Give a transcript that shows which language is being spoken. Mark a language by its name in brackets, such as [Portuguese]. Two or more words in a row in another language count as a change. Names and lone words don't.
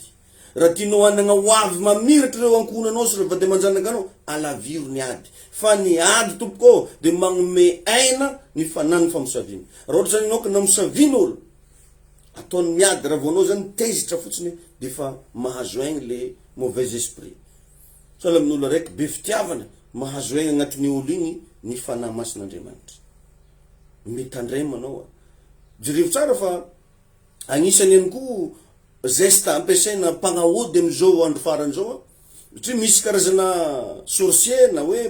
[Malagasy] Raha tianao hanagna hoavy mamiratra reo ankonanao sy reo vade manjanakanao, alaviro ny ady. Fa ny ady tompoko de magnome aina ny fanany famosaviana. Raha ohatra zany anao ka namosavian'olo, ataony miady raha vao anao zany tezitra fotsiny de fa mahazo aigny [French] le mauvais esprit. [Malagasy] So la amin'olo araiky be fitiavana mahazo aigna agnatin'ny olo igny ny fanahy masin'Andriamanitra. Mitandray manao jereo tsara fa agnisany ihany koa geste ampiasaina mpagnahody am'izao andro faran'izao satria misy karazana sorcier na hoe